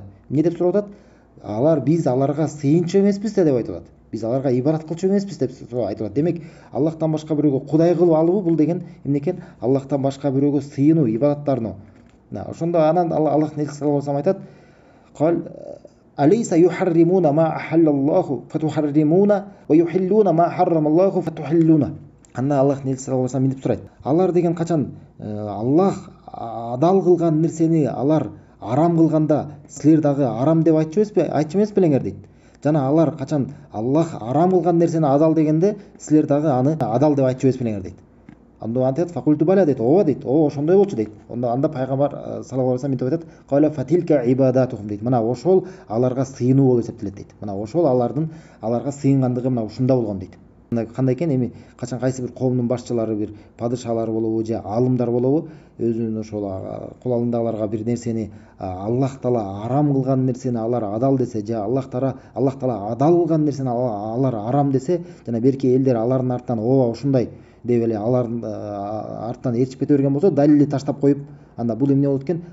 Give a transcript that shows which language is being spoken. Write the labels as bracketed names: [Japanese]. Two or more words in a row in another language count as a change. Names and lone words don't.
[Kyrgyz] Эмне деп сурап атат? Биз аларга сыйынчу эмеспиз да деп айтып атат. Биз аларга ибадат кылчу эмеспиз деп айтып атат. Демек, Аллахтан башка бирөөгө кудай кылып алуу бул деген эмне экен? Аллахтан башка бирөөгө сыйынуу, ибадаттарына. Ошондо анан Аллахтын элчиси [Arabic] صلى الله عليه وسلم [Kyrgyz] айтат: [Arabic] "قال أليس يحرمون ما أحل الله فتحرمونه ويحلون ما حرم الله فتحلونه." [Kyrgyz] Анда Аллахтын элчиси [Arabic] صلى الله عليه وسلم [Kyrgyz] мынтип сурайт: алар деген качан Аллах адал кылган нерсени алар арам кылганда, силер дагы арам деп айтчу эмес белеңер дейт. Жана алар качан Аллах арам кылган нерсени адал дегенде, силер дагы аны адал деп айтчу эмес белеңер дейт. Анда антет [Arabic] فقالوا بلى [Kyrgyz] дейт, ооба дейт, ошондой болчу дейт. Анда пайгамбар [Arabic] صلى الله عليه وسلم [Kyrgyz] мынтип айтат: [Arabic] "قال فتلك عبادتهم" [Kyrgyz] дейт. Мына ошол аларга сыйынуу болуп эсептелет дейт. Мына ошол аларга сыйынгандыгы мына ушунда болгон дейт. Кандай экен, эми качан кайсы бир коомдун башчылары, бир падышалар болобу же алымдар болобу, өзүнүн ошол кулалындагыларга бир нерсени Аллах таала арам кылган нерсени алар адал десе, же Аллах таала адал кылган нерсени алар арам десе, жана берки элдер алардын артынан ооба ушундай деп эле алардын артынан ээрчип кете берген болсо, далилди таштап коюп, анда бул эмне болот экен?